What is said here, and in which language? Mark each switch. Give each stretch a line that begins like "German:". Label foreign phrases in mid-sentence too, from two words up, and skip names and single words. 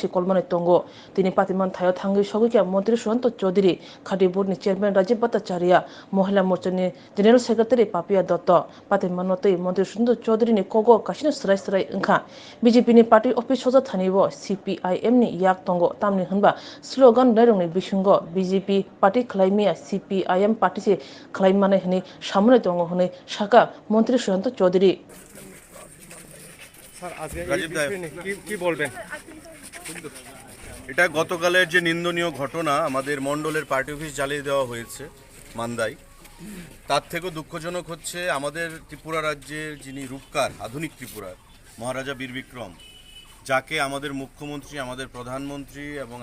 Bodo: कलमानै तंगो तिनि पातिमान थायो थांगै सगैखिया मन्त्री सुशांत चौधरी खादी बोर्डनि चेयरमैन राजीव भट्टाचार्य महिला मोर्चानि
English: general secretary
Bodo: पापिया दत्त पातिमान तै मन्त्री सुशांत चौधरीनि कगो कासिनो सराय सराय ओंखा बीजेपी नि
English: party office
Bodo: सजा थानिबो CPIM नि याक तंगो तामनि होनबा स्लोगान नायरंनि बिसुंगो बीजेपी पार्टी खलाइमिया CPIM पार्टी से खलाइमानै हनै सामनै तंगो हनै साका मन्त्री सुशांत चौधरी
Bangla: কি বলবেন এটা গতকালের যে নিন্দনীয় ঘটনা আমাদের মণ্ডলের
English: party office
Bangla: জ্বালিয়ে দেওয়া হয়েছে মান্দায় তার থেকেও দুঃখজনক হচ্ছে আমাদের ত্রিপুরা রাজ্যের যিনি রূপকার আধুনিক ত্রিপুরার মহারাজা বীর বিক্রম যাকে আমাদের মুখ্যমন্ত্রী আমাদের প্রধানমন্ত্রী এবং